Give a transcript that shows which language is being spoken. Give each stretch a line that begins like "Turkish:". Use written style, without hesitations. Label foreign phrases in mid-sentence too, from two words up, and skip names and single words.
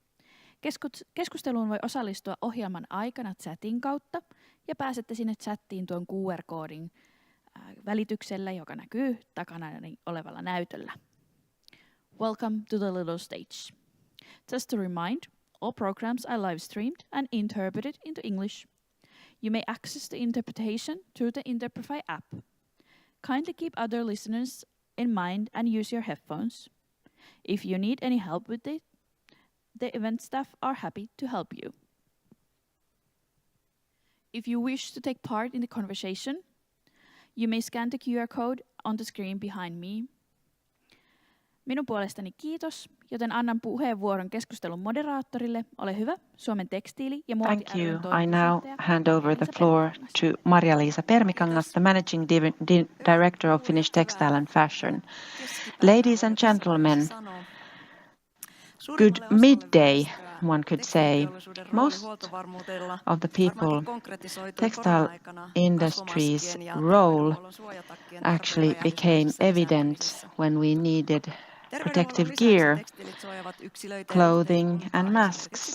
Finnish: Keskusteluun voi osallistua ohjelman aikana chatin kautta ja pääsette sinne chattiin tuon QR-koodin välityksellä, joka näkyy takana olevalla näytöllä.
English: Welcome to the little stage. Just to remind, all programs are live streamed and interpreted into English. You may access the interpretation through the Interprefy app. Kindly keep other listeners in mind and use your headphones. If you need any help with it, the event staff are happy to help you. If you wish to take part in the conversation, you may scan the QR code on the screen behind me.
Finnish: Minun puolestani kiitos, joten annan puheenvuoron keskustelun moderaattorille. Ole hyvä, Suomen tekstiili- ja muoti
English: Thank you. I now hand over the floor to Maria-Liisa Permikangas, the Managing Director of Finnish Textile and Fashion. Ladies and gentlemen, good midday, one could say. Most of the people, textile industry's role actually became evident when we needed protective gear, clothing and masks.